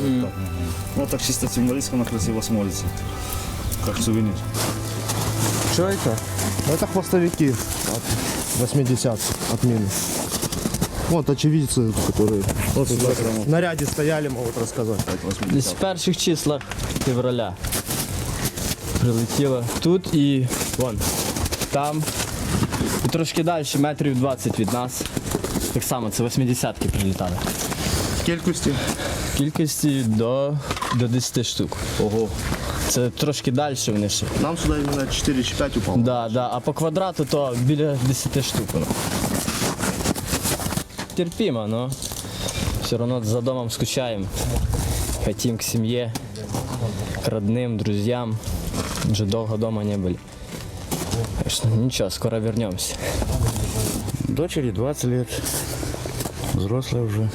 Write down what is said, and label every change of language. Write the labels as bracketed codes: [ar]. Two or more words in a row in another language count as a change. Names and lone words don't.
[ru] Ну, так чисто символически, она красиво смотрится, как сувенир. Что это? Это хвостовики от 80 от мины. Вот очевидцы, которые вот в наряде стояли, могут рассказать. [uk] Десь в перших числах февраля прилетіло тут і вон там. І трошки далі, метрів 20 від нас. Так само, це 80-ки прилітали. Кількості? Кількості до 10 штук. Ого. Це трошки далі вони ще. Нам сюди іменно 4 чи 5 упало. Да. А по квадрату то біля 10 штук воно. Терпимо, но все одно за домом скучаємо. [ru] Хотим к семье, к родным, друзьям. Уже долго дома не были. Ничего, скоро вернемся. Дочери 20 лет, взрослая уже.